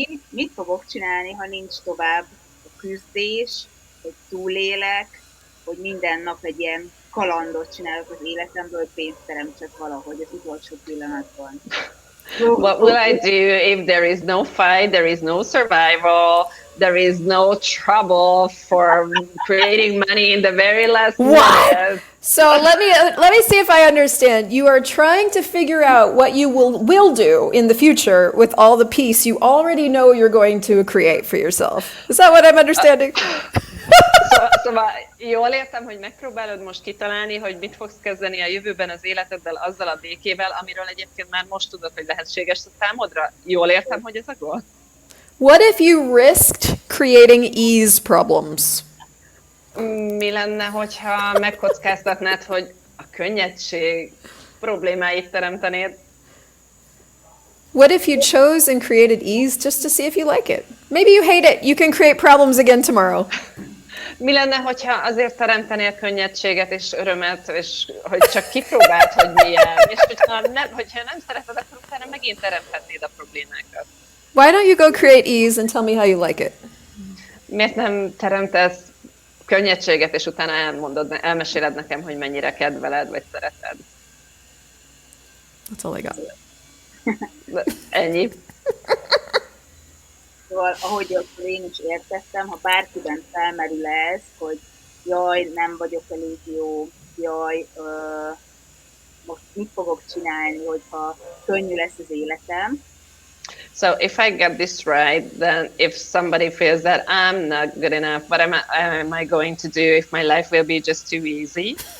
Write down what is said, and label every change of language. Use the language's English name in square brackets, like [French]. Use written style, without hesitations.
[Hungarian] Mit fogok csinálni, ha nincs tovább a küzdés, hogy túlélek, hogy minden nap egy ilyen kalandot csinálok az életemből, hogy pénzt teremtsek valahogy az utolsó pillanatban. [English] What will I do if there is no fight, there is no survival, there is no trouble for creating money in the very last minute? So let me see if I understand. You are trying to figure out what you will do in the future with all the peace you already know you're going to create for yourself. Is that what I'm understanding? [Hungarian] Szóval jól értem, hogy megpróbálod most kitalálni, hogy mit fogsz kezdeni a jövőben az életeddel azzal a békével, amiről egyébként már most tudod, hogy lehetséges a számodra. Jól értem, hogy ez a gól? [English] What if you risked creating ease problems? [Hungarian] Mi lenne, hogyha megkockáztatnád, hogy a könnyedség problémáit teremtenéd? [English] What if you chose and created ease just to see if you like it? Maybe you hate it. You can create problems again tomorrow. [Hungarian] Mi lenne, hogyha azért teremtenél könnyedséget és örömet, és hogy csak kipróbáld, hogy milyen, és hogyha nem szereted, akkor utána megint teremthetnéd a problémákat. [English] Why don't you go create ease and tell me how you like it? [Hungarian] Miért nem teremtesz könnyedséget, és utána elmeséled nekem, hogy mennyire kedveled, vagy szereted? [English] That's all I got. [Hungarian] Ennyi. Szóval, ahogy én is értettem, ha bárkiben felmerül ez, hogy jaj, nem vagyok elég jó, jaj, most mit fogok csinálni, hogyha könnyű lesz az életem. [English] So if I get this right, then if somebody feels that I'm not good enough, what am I going to do if my life will be just too easy?